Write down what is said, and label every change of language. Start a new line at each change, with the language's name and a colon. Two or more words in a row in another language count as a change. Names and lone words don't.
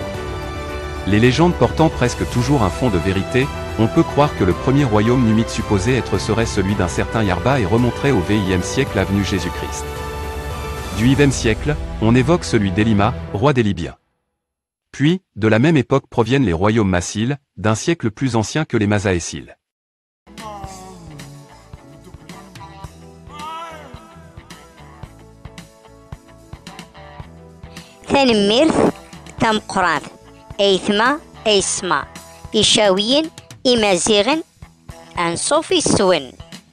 French: Les légendes portant presque toujours un fond de vérité, on peut croire que le premier royaume numide supposé être serait celui d'un certain Yarba et remonterait au XIe siècle avenue Jésus-Christ. Du XIe siècle, on évoque celui d'Elima, roi des Libyens. Puis, de la même époque proviennent les royaumes massiles, d'un siècle plus ancien que les masaéciles.
Tachawit: تنميرث تمقراث أيثما أيسما إشاويين إمازيغن أنصوفي السون.